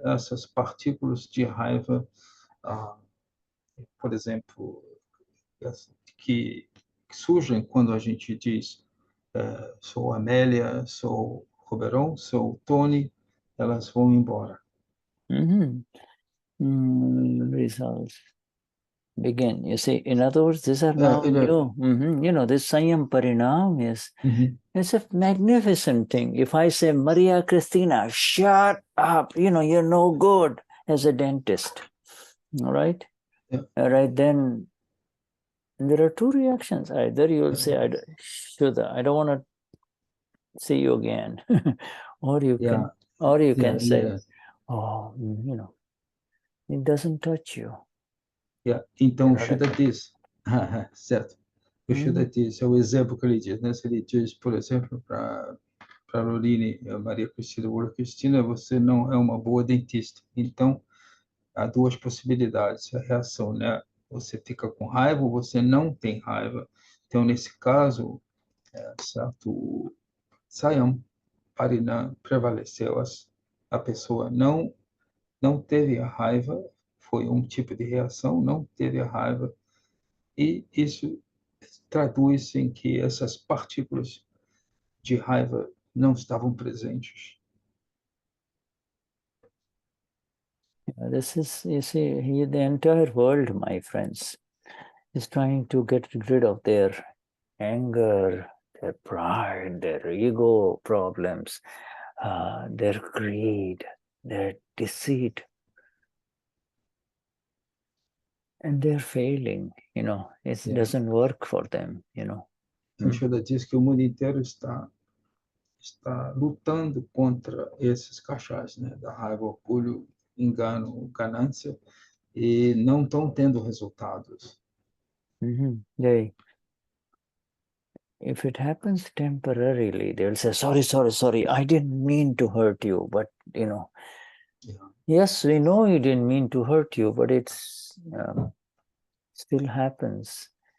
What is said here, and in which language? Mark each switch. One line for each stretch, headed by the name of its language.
Portuguese: Essas partículas de raiva, por exemplo, que surgem quando a gente diz sou Amélia, sou Roberon, sou Tony, elas vão embora.
English: Results begin. You see, in other words, these are now new. This Saiyam Parinam is it's a magnificent thing. If I say, Maria Christina, shut up, you're no good as a dentist. All right? Yeah. All right, then there are two reactions. Either you'll say, Shuddha, I don't want to see you again. or you can say, oh, it doesn't touch you.
Portuguese: Então, o Shuddha diz, certo, o Shuddha diz, é o exemplo que ele diz, né? Se ele diz, por exemplo, para Lorine, Maria Cristina, você não é uma boa dentista. Então, há duas possibilidades, a reação, né? Você fica com raiva ou você não tem raiva. Então, nesse caso, certo, o Saiyam Parinam prevaleceu, a pessoa não teve a raiva, foi um tipo de reação, não teve a raiva, e isso traduz em que essas partículas de raiva não estavam presentes.
English: This is, you see, the entire world, my friends, is trying to get rid of their anger, their pride, their ego problems, their greed, their deceit. And they're failing, it doesn't work for them,
Portuguese: O Shuddha diz que o mundo inteiro está lutando contra esses cachás, né? Da raiva, orgulho, engano, ganância, e não estão tendo resultados.
English: If it happens temporarily, they'll say, sorry, I didn't mean to hurt you, but, yes, we know you didn't mean to hurt you, but it's still happens.